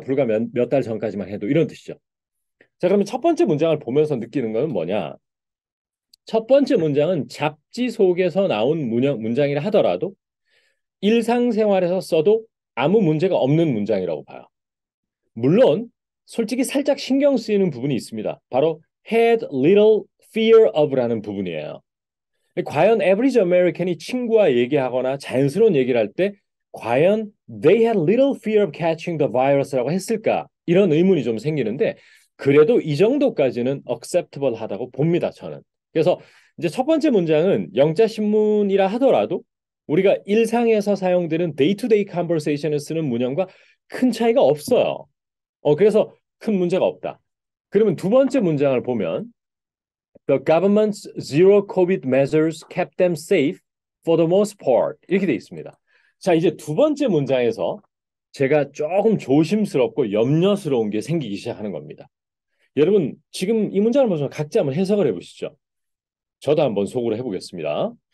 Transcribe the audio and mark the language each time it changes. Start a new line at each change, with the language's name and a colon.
Korean: 불과 몇 달 전까지만 해도 이런 뜻이죠. 자, 그러면 첫 번째 문장을 보면서 느끼는 것은 뭐냐? 첫 번째 문장은 잡지 속에서 나온 문장이라 하더라도 일상생활에서 써도 아무 문제가 없는 문장이라고 봐요. 물론 솔직히 살짝 신경 쓰이는 부분이 있습니다. 바로
English: had little fear of
Korean: 라는 부분이에요. 과연
English: average American이
Korean: 친구와 얘기하거나 자연스러운 얘기를 할 때 과연
English: they had little fear of catching the virus
Korean: 라고 했을까? 이런 의문이 좀 생기는데 그래도 이 정도까지는 acceptable 하다고 봅니다, 저는. 그래서 이제 첫 번째 문장은 영자 신문이라 하더라도 우리가 일상에서 사용되는
English: day-to-day conversation
Korean: 을 쓰는 문형과 큰 차이가 없어요. 그래서 큰 문제가 없다. 그러면 두 번째 문장을 보면
English: The government's zero COVID measures kept them safe for the most part.
Korean: 이렇게 돼 있습니다. 자, 이제 두 번째 문장에서 제가 조금 조심스럽고 염려스러운 게 생기기 시작하는 겁니다. 여러분, 지금 이 문장을 보시면 각자 한번 해석을 해보시죠. 저도 한번 속으로 해보겠습니다.